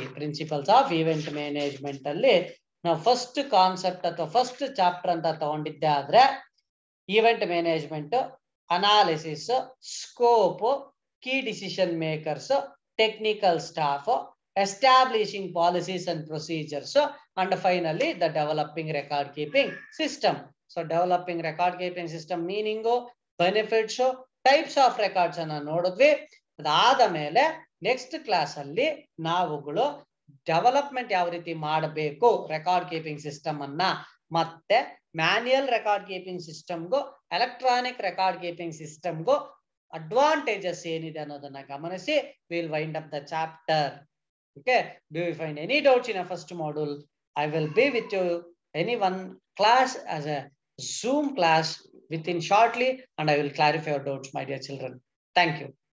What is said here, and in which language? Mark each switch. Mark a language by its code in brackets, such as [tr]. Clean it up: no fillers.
[en] principles of event management [kn] ಅಲ್ಲಿ ನಾವು [en] first concept [kn] ಅಥವಾ [en] first chapter [kn] ಅಂತ ತಗೊಂಡಿದ್ದೆ ಆದ್ರೆ [en] Event management, analysis, scope, key decision makers, technical staff, establishing policies and procedures, and finally the developing record keeping system. So developing record keeping system meaning, benefits, types of records [kn] ಅನ್ನ ನೋಡಿದ್ವಿ. ಅದಾದ ಮೇಲೆ next class ಅಲ್ಲಿ ನಾವುಗಳು development ಯಾವ ರೀತಿ ಮಾಡಬೇಕು record keeping system ಅನ್ನ, ಮತ್ತೆ manual record keeping ಸಿಸ್ಟಮ್ಗೂ electronic record keeping ಸಿಸ್ಟಮ್ಗೂ advantages ಏನಿದೆ ಅನ್ನೋದನ್ನ ಗಮನಿಸಿ [en] Will wind up the chapter. Okay, do you find any doubts in a first module? I will be with you any one class as a Zoom class within shortly, and I will clarify your doubts, my dear children. Thank you.